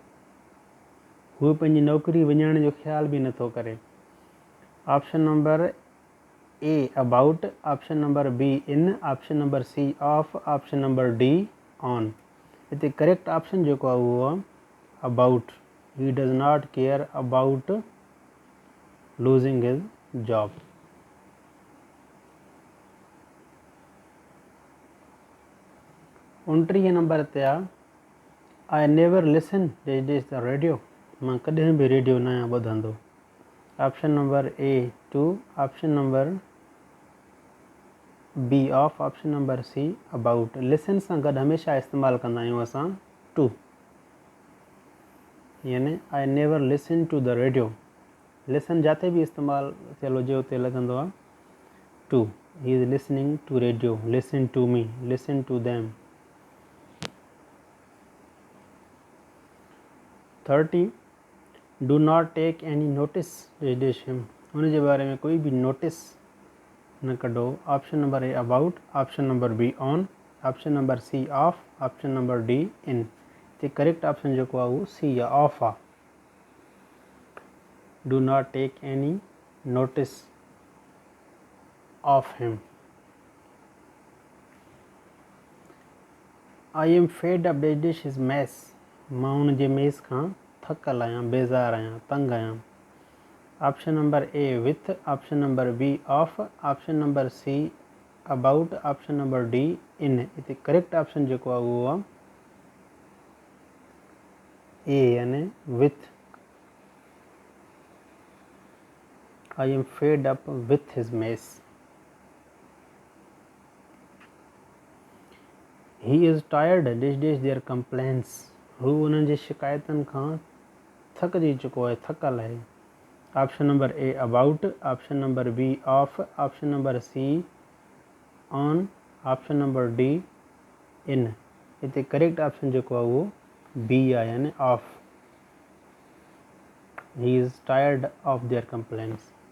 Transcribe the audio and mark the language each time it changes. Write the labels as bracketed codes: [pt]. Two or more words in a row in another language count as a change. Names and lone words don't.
[sd] हू पंहिंजी नौकरी विञाइण जो ख़्याल बि नथो करे. [en] Option number A about, option number B in, option number C off, option number D on. [sd] हिते [en] correct option [sd] जेको आहे उहो आहे अबाउट। [en] He does not care about losing his job. [sd] उनटीह नंबर ते आहे [en] I never listen the radio. [sd] मां कॾहिं बि रेडियो न आहियां ॿुधंदो। [en] Option number A to, option number B off, option number C about. [sd] लिसन सां गॾु हमेशह इस्तेमालु कंदा आहियूं असां टू, यानी [en] I never listen to the radio. [sd] लिसन जिते बि इस्तेमालु थियल हुजे उते लॻंदो आहे टू। [en] He is listening to radio, listen to me, listen to them. 30 do not take any notice dash him. [sd] उनजे बारे में कोई भी नोटिस न कढो। [en] Option number A about, option number B on, option number C off, option number D in. [sd] ते [en] correct option [sd] जेको आहे उहो सी या ऑफ आहे। [en] Do not take any notice of him. I am fed up dash his mess. [sd] मां हुनजे मेस खां थकल आहियां, बेज़ार आहियां, तंग आहियां। [en] Option number A with, option number B off, option number C about, option number D in. [sd] हिते [en] correct option [sd] जेको आहे उहो आहे ए यानी विथ। [en] I am fed up with his mess. He is tired dash their complaints. [sd] हू उन्हनि जी शिकायतुनि खां थकिजी चुको आहे, थकल आहे। [en] Option number A about, option number B off, option number C on, option number D in. [sd] हिते [en] correct option [sd] जेको आहे उहो बी आहे यानी ऑफ। [en] He is tired of their complaints.